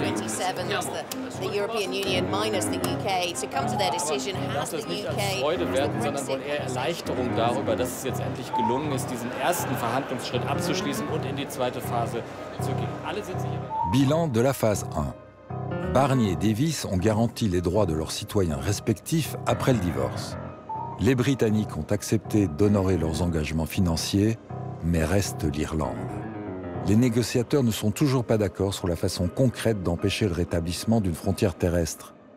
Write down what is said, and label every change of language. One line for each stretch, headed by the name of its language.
English: 27 the European Union minus the UK to come to their decision. Has the UK
German: Freude werden, sondern wohl eher Erleichterung darüber, dass es jetzt endlich gelungen ist, diesen ersten Verhandlungsschritt abzuschließen und in die zweite Phase zu gehen. Alle sind sich
French: Bilan de la phase 1. Barnier et Davis ont garanti les droits de leurs citoyens respectifs après le divorce. Les Britanniques ont accepté d'honorer leurs engagements financiers, mais reste l'Irlande. Les négociateurs ne sont toujours pas d'accord sur la façon concrète d'empêcher le rétablissement d'une frontière terrestre.